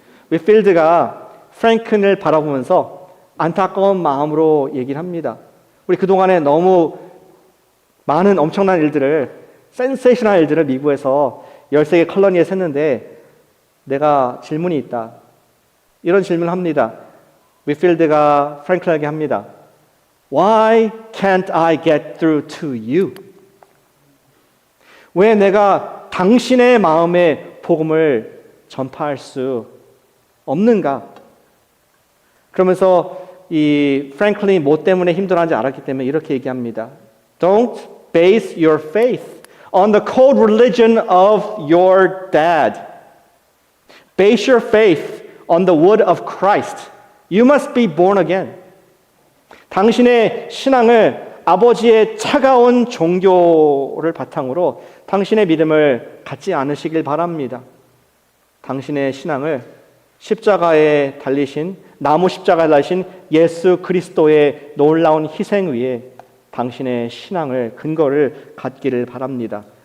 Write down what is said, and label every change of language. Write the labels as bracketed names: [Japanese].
[Korean] 위필드가 프랭클린을 바라보면서 안타까운 마음으로 얘기를 합니다. 우리 그동안에 너무 많은 엄청난 일들을, 센세이션한 일들을 미국에서 13개 컬러니에서 했는데 내가 질문이 있다. 이런 질문을 합니다. 위필드가 프랭클린에게 합니다. [English] Why can't I get through to you? [Korean] 왜 내가 당신의 마음에 복음을 전파할 수 없는가? 그러면서 이 프랭클린이 뭐 때문에 힘들어하는지 알았기 때문에 이렇게 얘기합니다. [English] Don't base your faith on the cold religion of your dad. Base your faith on the word of Christ. You must be born again. [Korean] 당신의 신앙을 아버지의 차가운 종교를 바탕으로 당신의 믿음을 갖지 않으시길 바랍니다. 당신의 신앙을 십자가에 달리신, 나무 십자가에 달리신 예수 그리스도의 놀라운 희생 위에 당신의 신앙을, 근거를 갖기를 바랍니다.